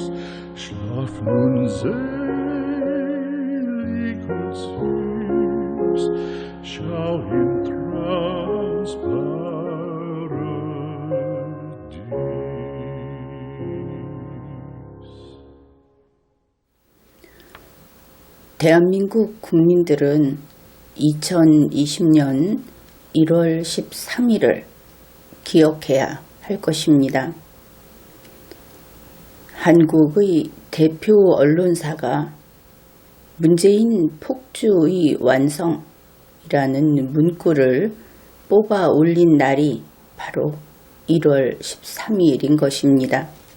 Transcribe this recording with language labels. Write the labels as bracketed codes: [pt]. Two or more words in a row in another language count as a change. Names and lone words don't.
[de] Schlaf nun selig und süß, schau im Traums Paradies. [ko] 대한민국 국민들은 2020년 1월 13일을 기억해야 할 것입니다. 한국의 대표 언론사가 문재인 폭주의 완성이라는 문구를 뽑아 올린 날이 바로 1월 13일인 것입니다.